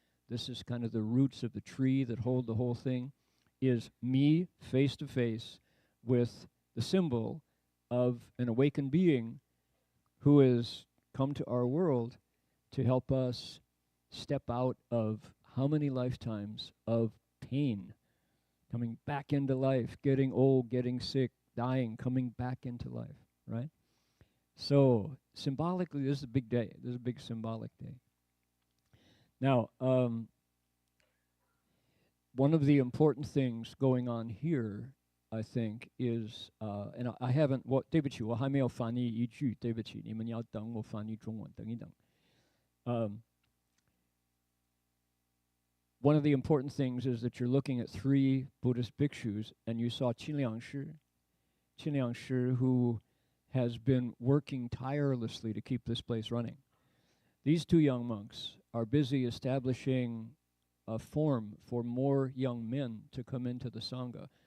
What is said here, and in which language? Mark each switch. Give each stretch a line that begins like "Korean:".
English: This is kind of the roots of the tree that hold the whole thing, is me face to face with the symbol of an awakened being who has come to our world to help us step out of how many lifetimes of pain, coming back into life, getting old, getting sick, dying, coming back into life, right? So symbolically, this is a big day. This is a big symbolic day. Now, one of the important things going on here, I think, is, and I haven't,
Chinese: 对不起，我还没有翻译一句，对不起，你们要等我翻译中文，等一等。
English: One of the important things is that you're looking at 3 Buddhist bhikshus, and you saw Qinliang Shi, who has been working tirelessly to keep this place running. These 2 young monks are busy establishing a form for more young men to come into the Sangha.